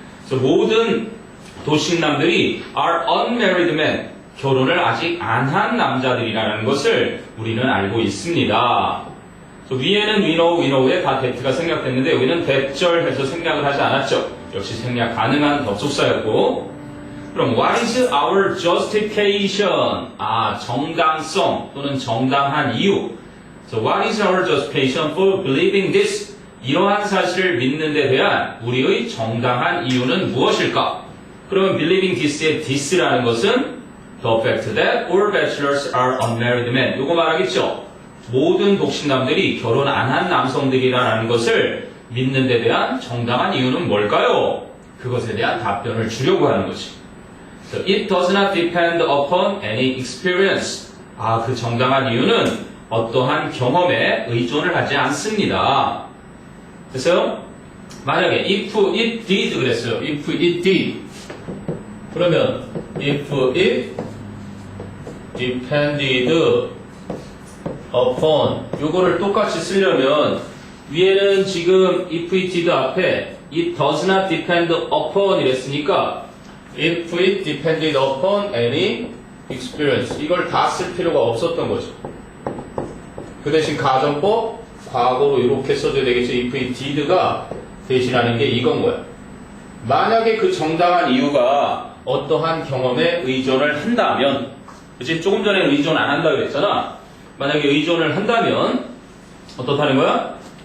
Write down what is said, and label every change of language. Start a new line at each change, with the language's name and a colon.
Korean: 그래서 모든 독신남들이
English: are unmarried men
Korean: 결혼을 아직 안 한 남자들이라는 것을 우리는 알고 있습니다. 위에는 we know에 다 that가 생략됐는데 여기는 that절해서 생략을 하지 않았죠. 역시 생략 가능한 접속사였고. 그럼
English: what is our justification?
Korean: 정당성 또는 정당한 이유.
English: So what is our justification for believing this?
Korean: 이러한 사실을 믿는 데 대한 우리의 정당한 이유는 무엇일까? 그러면
English: believing this의 this라는 것은 the fact that all bachelors are unmarried men.
Korean: 요거 말하겠죠? 모든 독신남들이 결혼 안 한 남성들이라는 것을 믿는 데 대한 정당한 이유는 뭘까요? 그것에 대한 답변을 주려고 하는 거지.
English: So it does not depend upon any experience.
Korean: 그 정당한 이유는 어떠한 경험에 의존을 하지 않습니다. 됐어요? 만약에
English: if it did
Korean: 그랬어요.
English: if it did.
Korean: 그러면
English: if it depended upon
Korean: 요거를 똑같이 쓰려면 위에는 지금
English: if it did
Korean: 앞에
English: it does not depend upon
Korean: 이랬으니까
English: if it depended upon any experience
Korean: 이걸 다 쓸 필요가 없었던 거죠. 그 대신 가정법 과거로 이렇게 써줘야 되겠죠. if it did가 대신하는 게 이건 거야. 만약에 그 정당한 이유가 어떠한 경험에 의존을 한다면 그치? 조금 전에 의존 안 한다 그랬잖아. 만약에 의존을 한다면 어떻다는 거야?